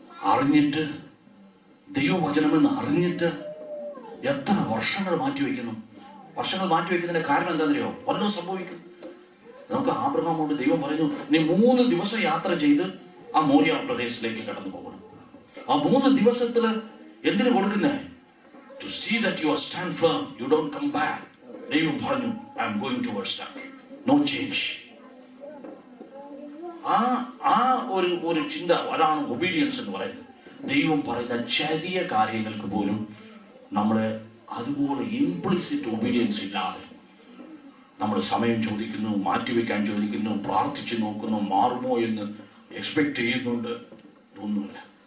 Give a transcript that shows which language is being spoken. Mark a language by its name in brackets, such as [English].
[Malayalam] അറിഞ്ഞിട്ട്, ദൈവവചനമെന്ന് അറിഞ്ഞിട്ട് എത്ര വർഷങ്ങൾ മാറ്റിവെക്കുന്നു? വർഷങ്ങൾ മാറ്റിവെക്കുന്നതിന്റെ കാരണം എന്താണെന്നറിയോ? വല്ലതും സംഭവിക്കും. നമുക്ക് ആബ്രഹാമോട് ദൈവം പറയുന്നു, നീ 3 ദിവസം യാത്ര ചെയ്ത് ആ മോരിയ പ്രദേശത്തിലേക്ക് കടന്നു പോകണം. ആ 3 ദിവസത്തില് എന്തിനു കൊടുക്കുന്നേ? [English] To see that you stand firm, you don't come back. [Malayalam] ദൈവം പറഞ്ഞു, [English] I am going towards that. No change. [Malayalam] ആ ഒരു ചിന്ത, അതാണ് ഒബീഡിയൻസ് എന്ന് പറയുന്നത്. ദൈവം പറയുന്ന ചെറിയ കാര്യങ്ങൾക്ക് പോലും നമ്മളെ അതുപോലെ ഇംപ്ലിസിറ്റ് ഒബീഡിയൻസ് ഇല്ലാതെ നമ്മൾ സമയം ചോദിക്കുന്നു, മാറ്റിവെക്കാൻ ചോദിക്കുന്നു, പ്രാർത്ഥിച്ചു നോക്കുന്നു, മാറുമോ എന്ന് എക്സ്പെക്ട് ചെയ്യുന്നുണ്ട്. ഒന്നുമില്ല.